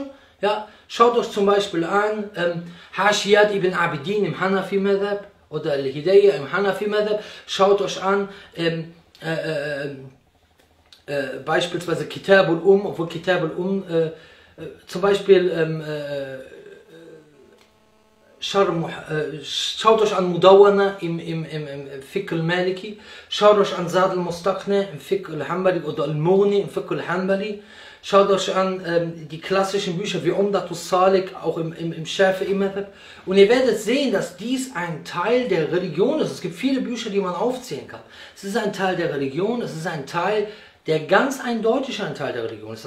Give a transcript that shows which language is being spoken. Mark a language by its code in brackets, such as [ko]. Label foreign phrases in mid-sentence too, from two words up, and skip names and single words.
[de] Ja, schaut euch zum Beispiel an Hashiyat ibn Abidin im [ar] حنفي مذهب [de] oder Al-Hidayah im [ar] حنفي مذهب. [de] Schaut euch an beispielsweise Kitab obwohl Kitab zum Beispiel schaut euch an Mudawwana im [ar] فقه المالكي, [de] schaut euch an Zad al-Mustaqni im [ar] فقه الحنبلي [de] oder al-Mughni im [ar] فقه الحنبلي, [de] schaut euch an die klassischen Bücher wie Umdatus Salik, auch im [ar] شافعي مذهب, [de] und ihr werdet sehen, dass dies ein Teil der Religion ist. Es gibt viele Bücher, die man aufzählen kann. Es ist ein Teil der Religion, es ist ein Teil, der ganz eindeutig ein Teil der Religion ist.